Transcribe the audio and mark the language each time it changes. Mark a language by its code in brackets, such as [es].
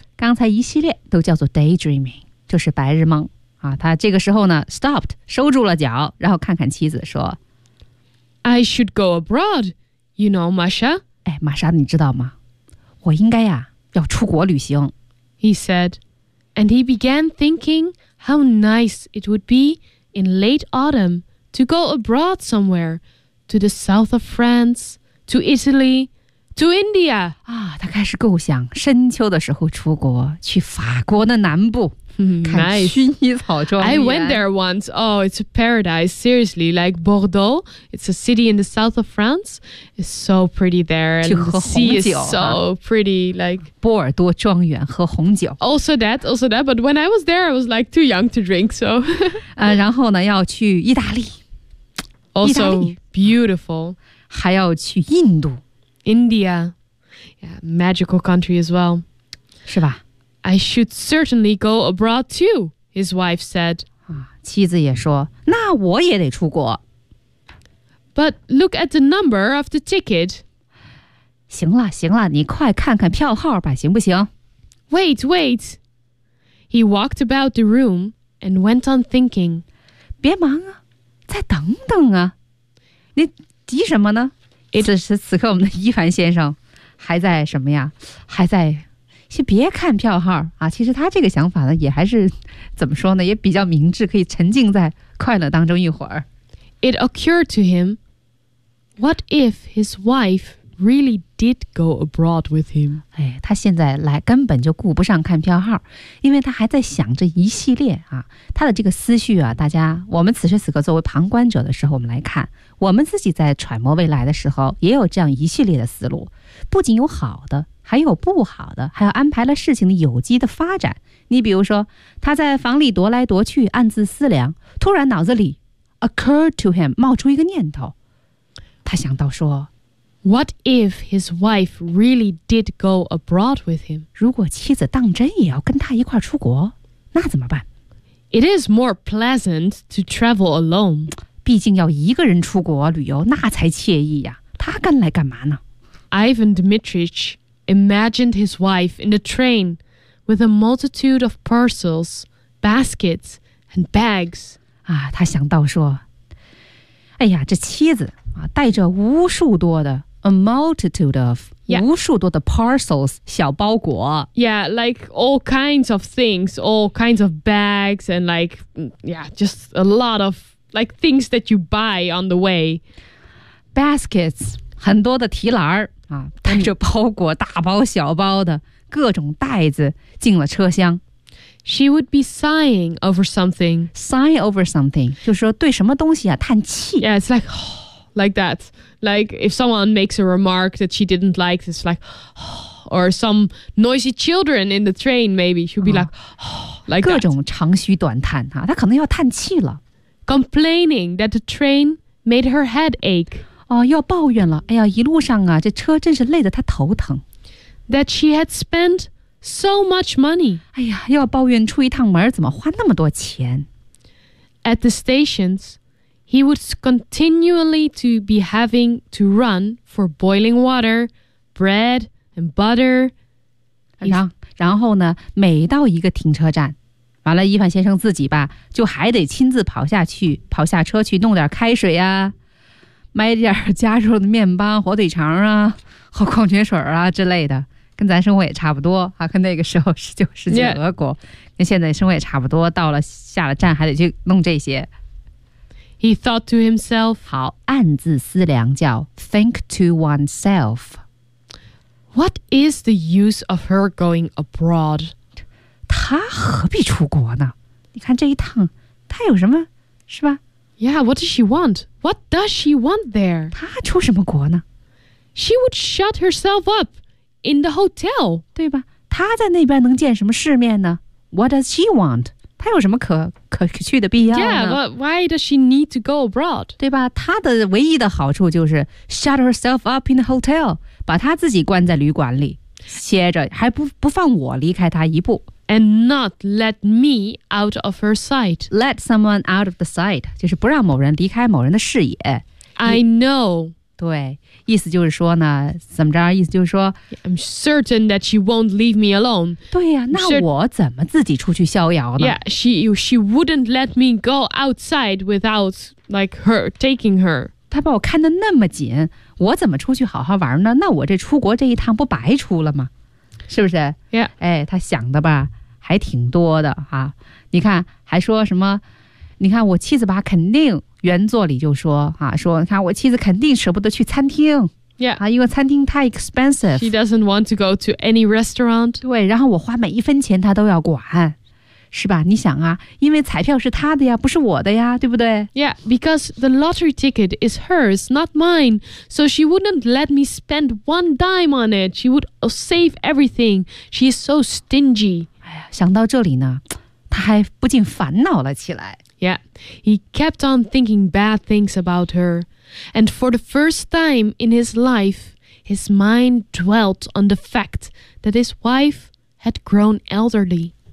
[zh] 刚才一系列都叫做 daydreaming, 就是白日梦、啊、他这个时候呢 stopped, 收住了脚，然后看看妻子说 [en] I should go abroad, you know, Masha. [zh] 哎，玛莎你知道吗？我应该呀、啊、要出国旅行。 [en] He said, and he began thinking how nice it would be in late autumn to go abroad somewhere, to the south of France, to Italy, to India. 啊，他开始构想深秋的时候出国，去法国的南部。 I went there once. Oh, it's a paradise. Seriously, like Bordeaux. It's a city in the south of France. It's so pretty there. And the sea is so pretty. Like, [zh] 波尔多庄园喝红酒 [en] Also that. But when I was there, I was like too young to drink. So, [zh] 然后呢要去意大利 [en] Also beautiful. [zh] 还要去印度 [en] India. Yeah, magical country as well. [zh] 是吧 [en] I should certainly go abroad too, his wife said. [zh] 妻子也说，那我也得出国。 [en] But look at the number of the ticket. [zh] 行了，你快看看票号吧，行不行？ [en] Wait. He walked about the room and went on thinking. [zh] 别忙啊，再等等啊。你急什么呢？此刻我们的伊凡先生还在什么呀？还在先别看票号啊！其实他这个想法呢，也还是怎么说呢，也比较明智，可以沉浸在快乐当中一会儿。 [en] It occurred to him, what if his wife really did go abroad with him? [zh] 哎，他现在来根本就顾不上看票号，因为他还在想着一系列啊，他的这个思绪啊，大家，我们此时此刻作为旁观者的时候，我们来看，我们自己在揣摩未来的时候，也有这样一系列的思路，不仅有好的。还有不好的，还有安排了事情的有机的发展。你比如说，他在房里踱来踱去，暗自思量，突然脑子里 [en] occurred to him [zh] 冒出一个念头，他想到说 [en] ，What if his wife really did go abroad with him？ [zh] 如果妻子当真也要跟他一块出国，那怎么办 [en] ？It is more pleasant to travel alone。 [zh] 毕竟要一个人出国旅游，那才惬意呀。他跟来干嘛呢 [en] ？Ivan Dmitrich。 Imagined his wife in the train with a multitude of parcels, baskets, and bags. [zh] 啊，他想到说，哎呀，这妻子啊，带着无数多的 [en] a multitude of、 yeah. [zh] 无数多的 parcels 小包裹。 [en] Yeah, like all kinds of things, all kinds of bags, and like, yeah, just a lot of like things that you buy on the way. [zh] Baskets, 很多的提篮儿。啊，带着包裹，大包小包的各种袋子进了车厢。 [en] She would be sighing over something. Sigh over something [zh] 就是说对什么东西啊叹气。 [en] Yeah, it's like、oh, like that. Like if someone makes a remark that she didn't like, it's like,、oh, or some noisy children in the train, maybe she'd be like,、oh, like that. [zh] 各种长吁短叹啊，她可能要叹气了。 [en] Complaining that the train made her head ache. [zh] 哦，要抱怨了！哎呀，一路上啊，这车真是累得他头疼。 [en] That she had spent so much money. [zh] 哎呀，要抱怨出一趟门怎么花那么多钱。 [en] At the stations, he would continually to be having to run for boiling water, bread and butter. [zh] 然后呢，每到一个停车站，完了，伊凡先生自己吧，就还得亲自跑下车去弄点开水呀。买点加热的面包、火腿肠啊，和矿泉水啊之类的，跟咱生活也差不多啊。跟那个时候19世纪俄国， [en] yeah. [zh] 跟现在生活也差不多。到了下了站还得去弄这些。 [en] He thought to himself. [zh] 好，暗自思量叫 [en] think to oneself. What is the use of her going abroad? [zh] 她何必出国呢？你看这一趟，她有什么，是吧？ [en] Yeah, what does she want? What does she want there? [zh] 她出什么国呢? [en] She would shut herself up in the hotel. [zh] 对吧? 她在那边能见什么世面呢? [en] What does she want? [zh] 她有什么可去的必要呢? [en] Yeah, but why does she need to go abroad? [zh] 对吧?她的唯一的好处就是 [en] shut herself up in the hotel, [zh] 把她自己关在旅馆里,歇着,还不放我离开她一步。 [en] And not let me out of her sight. Let someone out of the sight. [zh] 就是不让某人离开某人的视野。 [en] I know. [zh] 对，意思就是说呢，怎么着？意思就是说 [en] I'm certain that she won't leave me alone. [zh] 对呀，那我怎么自己出去逍遥呢 [en] Yeah, she wouldn't let me go outside without like her taking her. [zh] 她把我看得那么紧，我怎么出去好好玩呢？那我这出国这一趟不白出了吗？是不是 [en] ？Yeah， [zh] 哎，他想的吧，还挺多的哈、啊。你看，还说什么？你看我妻子吧，肯定原作里就说啊，说你看我妻子肯定舍不得去餐厅。 [en] Yeah. [zh] 因为餐厅太 expensive. [en] She doesn't want to go to any restaurant. [zh] 对，然后我花每一分钱她都要管。是吧？你想啊，因为彩票是他的呀，不是我的呀，对不对？ [en] Yeah, because the lottery ticket is hers, not mine. So she wouldn't let me spend one dime on it. She would save everything. She is so stingy. 哎呀，想到这里呢，他还不禁烦恼了起来。 Yeah, he kept on thinking bad things about her. And for the first time in his life, his mind dwelt on the fact that his wife had grown elderly.